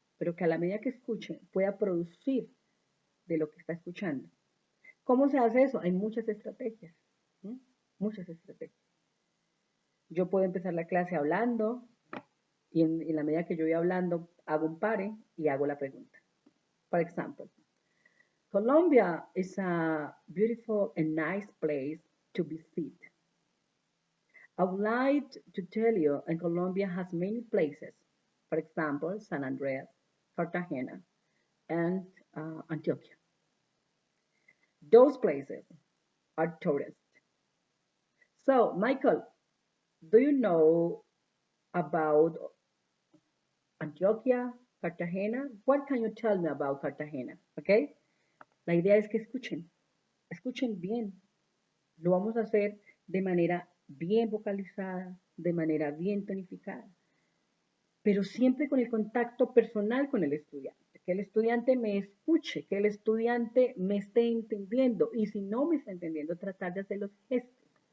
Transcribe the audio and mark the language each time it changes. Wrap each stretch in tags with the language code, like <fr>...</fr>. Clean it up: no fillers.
<es>pero que a la medida que escuche pueda producir de lo que está escuchando. ¿Cómo se hace eso? Hay muchas estrategias, ¿sí? Muchas estrategias. Yo puedo empezar la clase hablando y en la medida que yo voy hablando hago un pare y hago la pregunta.</es> <en>For example, Colombia is a beautiful and nice place to visit. I would like to tell you, and Colombia has many places. For example, San Andreas, Cartagena, and Antioquia. Those places are tourist. So, Michael, do you know about Antioquia, Cartagena? What can you tell me about Cartagena? Okay?</en> <es>La idea es que escuchen bien. Lo vamos a hacer de manera bien vocalizada, de manera bien tonificada, pero siempre con el contacto personal con el estudiante, que el estudiante me escuche, que el estudiante me esté entendiendo, y si no me está entendiendo, tratar de hacer los gestos.</es>